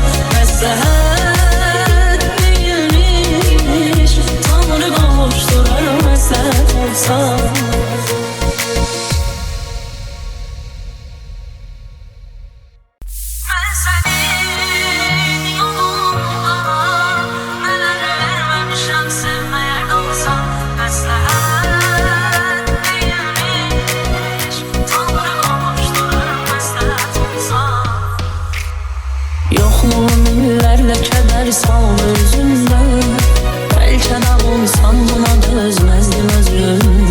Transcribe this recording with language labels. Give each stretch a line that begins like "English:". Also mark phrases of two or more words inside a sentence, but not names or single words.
Azerbaijani: Məsləhət değilmiş Tanrı qovuşdurar məsləhət olsa.
Turkish: Ben senin yolunda neler vermemişim sevmeye kalsam.
Azerbaijani: Məsləhət değilmiş Tanrı qovuşdurar məsləhət olsa. Yokluğun illərlə kədər saldı üzümdə. Bəlkə də olsam buna dözməzdim özüm.